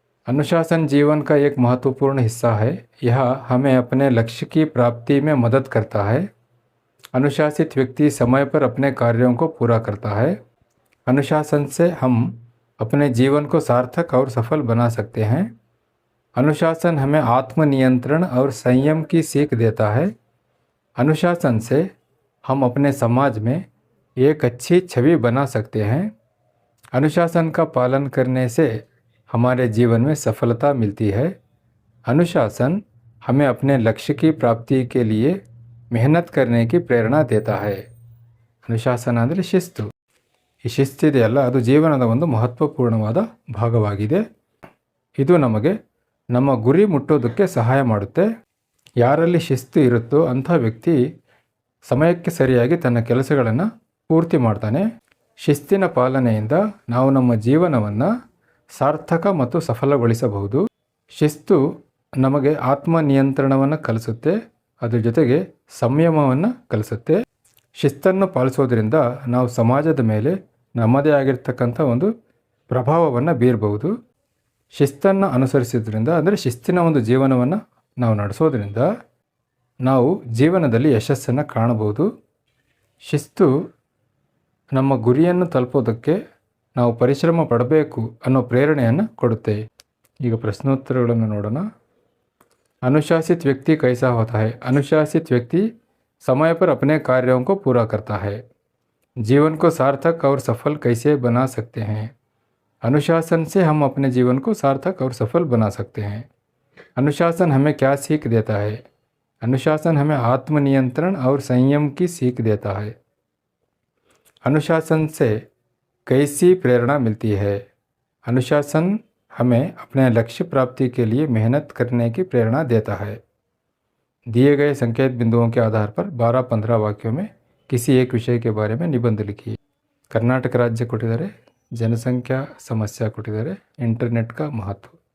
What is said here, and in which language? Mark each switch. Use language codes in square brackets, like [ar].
[hi] अनुशासन जीवन का एक महत्वपूर्ण हिस्सा है. यह हमें अपने लक्ष्य की प्राप्ति में मदद करता है. अनुशासित व्यक्ति समय पर अपने कार्यों को पूरा करता है. अनुशासन से हम अपने जीवन को सार्थक और सफल बना सकते हैं. अनुशासन हमें आत्मनियंत्रण और संयम की सीख देता है. अनुशासन से हम अपने समाज में एक अच्छी छवि बना सकते हैं. अनुशासन का पालन करने से हमारे जीवन में सफलता मिलती है. अनुशासन हमें अपने लक्ष्य की प्राप्ति के लिए मेहनत करने की प्रेरणा देता है. [kn] ಅನುಶಾಸನ ಅಂದರೆ ಶಿಸ್ತು. ಈ ಶಿಸ್ತಿದೆಯಲ್ಲ, ಅದು ಜೀವನದ ಒಂದು ಮಹತ್ವಪೂರ್ಣವಾದ ಭಾಗವಾಗಿದೆ. ಇದು ನಮಗೆ ನಮ್ಮ ಗುರಿ ಮುಟ್ಟೋದಕ್ಕೆ ಸಹಾಯ ಮಾಡುತ್ತೆ. ಯಾರಲ್ಲಿ ಶಿಸ್ತು ಇರುತ್ತೋ ಅಂಥ ವ್ಯಕ್ತಿ ಸಮಯಕ್ಕೆ ಸರಿಯಾಗಿ ತನ್ನ ಕೆಲಸಗಳನ್ನು ಪೂರ್ತಿ ಮಾಡ್ತಾನೆ. ಶಿಸ್ತಿನ ಪಾಲನೆಯಿಂದ ನಾವು ನಮ್ಮ ಜೀವನವನ್ನು ಸಾರ್ಥಕ ಮತ್ತು ಸಫಲಗೊಳಿಸಬಹುದು. ಶಿಸ್ತು ನಮಗೆ ಆತ್ಮನಿಯಂತ್ರಣವನ್ನು ಕಲಿಸುತ್ತೆ, ಅದ್ರ ಜೊತೆಗೆ ಸಂಯಮವನ್ನು ಕಲಿಸುತ್ತೆ. ಶಿಸ್ತನ್ನು ಪಾಲಿಸೋದ್ರಿಂದ ನಾವು ಸಮಾಜದ ಮೇಲೆ ನಮ್ಮದೇ ಆಗಿರ್ತಕ್ಕಂಥ ಒಂದು ಪ್ರಭಾವವನ್ನು ಬೀರಬಹುದು. ಶಿಸ್ತನ್ನು ಅನುಸರಿಸೋದ್ರಿಂದ, ಅಂದರೆ ಶಿಸ್ತಿನ ಒಂದು ಜೀವನವನ್ನು ನಾವು ನಡೆಸೋದ್ರಿಂದ ನಾವು ಜೀವನದಲ್ಲಿ ಯಶಸ್ಸನ್ನು ಕಾಣಬಹುದು. ಶಿಸ್ತು ನಮ್ಮ ಗುರಿಯನ್ನು ತಲುಪೋದಕ್ಕೆ ನಾವು ಪರಿಶ್ರಮ ಪಡಬೇಕು ಅನ್ನೋ ಪ್ರೇರಣೆಯನ್ನು ಕೊಡುತ್ತೆ. ಈಗ ಪ್ರಶ್ನೋತ್ತರಗಳನ್ನು ನೋಡೋಣ. [hi] अनुशासित व्यक्ति कैसा होता है? अनुशासित व्यक्ति समय पर अपने कार्यों को पूरा करता है. जीवन को सार्थक और सफल कैसे बना सकते हैं? अनुशासन से हम अपने जीवन को सार्थक और सफल बना सकते हैं. अनुशासन हमें क्या सीख देता है? अनुशासन हमें आत्मनियंत्रण और संयम की सीख देता है. अनुशासन से कैसी प्रेरणा मिलती है? अनुशासन हमें अपने लक्ष्य प्राप्ति के लिए मेहनत करने की प्रेरणा देता है. दिए गए संकेत बिंदुओं के आधार पर 12-15 वाक्यों में किसी एक विषय के बारे में निबंध लिखिए. [kn] कर्नाटक राज्य ಕೊಟ್ಟಿದ್ದಾರೆ, ಜನಸಂಖ್ಯಾ ಸಮಸ್ಯೆ ಕೊಟ್ಟಿದ್ದಾರೆ, [hi] ಇಂಟರ್ನೆಟ್ का महत्व.